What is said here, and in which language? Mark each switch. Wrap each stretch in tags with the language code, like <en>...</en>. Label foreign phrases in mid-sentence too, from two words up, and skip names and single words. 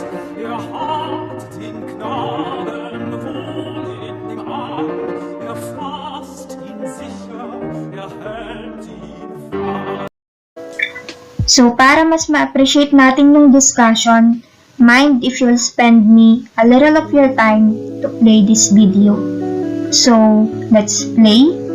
<de>Er hat den Knaben wohl in dem Arm. Er fasst ihn sicher, er hält ihn fast.</de> <en>So,</en> <tl>para mas ma-appreciate natin yung discussion,</tl> <en>mind if you'll spend me a little of your time to play this video. So, let's play.</en>